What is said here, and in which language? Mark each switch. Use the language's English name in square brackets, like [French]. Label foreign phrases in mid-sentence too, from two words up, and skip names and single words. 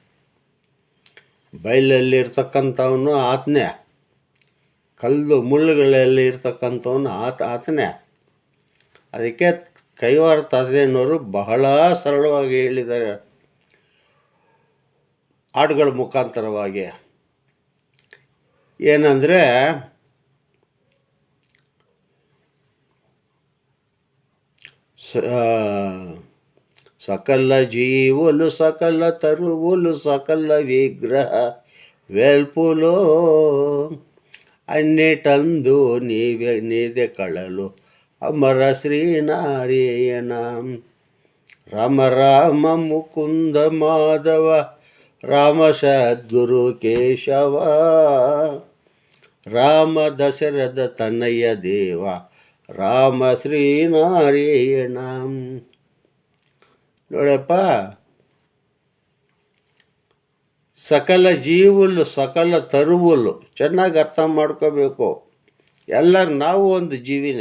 [Kannada] ಬಯಲಲ್ಲಿರ್ತಕ್ಕಂಥವನು ಆತನೇ, ಕಲ್ಲು ಮುಳ್ಳುಗಳಲ್ಲಿ ಇರ್ತಕ್ಕಂಥವನು ಆತನೇ. ಅದಕ್ಕೆ ಕೈವಾರ ತಾತಯ್ಯನವರು ಬಹಳ ಸರಳವಾಗಿ ಹೇಳಿದ್ದಾರೆ ಹಾಡುಗಳ ಮುಖಾಂತರವಾಗಿ. ಏನಂದರೆ, [Telugu] సకల జీవులు సకల తరువులు సకల విగ్రహ వెల్పులో అన్నిటందు నీదే కళలు అమర శ్రీనారాయణ రామ రామ ముకుంద మాధవ రామ సద్గురు కేశవ రామ దశరథ తనయ దేవ రామ శ్రీనారాయణ. [Kannada] ನೋಡಪ್ಪ, [Telugu] సకల జీవులు సకల తరువులు [Kannada] ಚೆನ್ನಾಗಿ ಅರ್ಥ ಮಾಡ್ಕೋಬೇಕು. ಎಲ್ಲರೂ ನಾವು ಒಂದು ಜೀವಿನೇ.